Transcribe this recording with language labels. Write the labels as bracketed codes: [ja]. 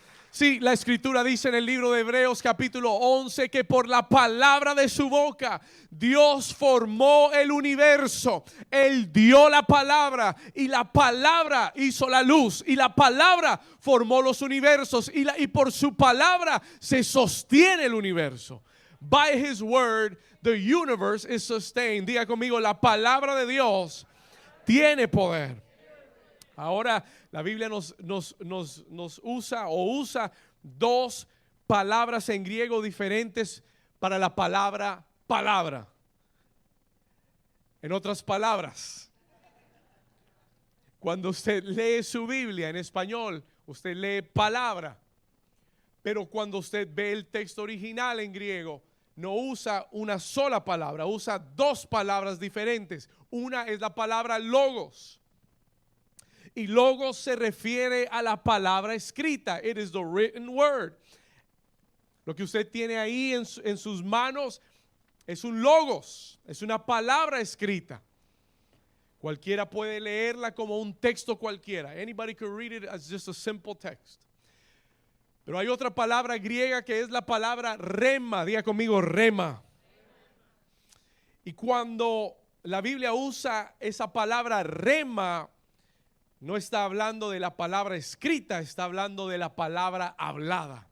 [es] Sí, la Escritura dice en el libro de Hebreos capítulo 11 que por la palabra de su boca Dios formó el universo. Él dio la palabra y la palabra hizo la luz, y la palabra formó los universos, y por su palabra se sostiene el universo. [en] By his word, the universe is sustained. [es] Diga conmigo, la palabra de Dios tiene poder. Ahora la Biblia nos usa dos palabras en griego diferentes para la palabra palabra. En otras palabras, cuando usted lee su Biblia en español, usted lee palabra. Pero cuando usted ve el texto original en griego, no usa una sola palabra, usa dos palabras diferentes. Una es la palabra logos. Y logos se refiere a la palabra escrita. [en] It is the written word. [es] Lo que usted tiene ahí en sus manos es un logos, es una palabra escrita. Cualquiera puede leerla como un texto cualquiera. [en] Anybody could read it as just a simple text. [es] Pero hay otra palabra griega que es la palabra rema. Diga conmigo, rema. Y cuando la Biblia usa esa palabra rema, no está hablando de la palabra escrita, está hablando de la palabra hablada.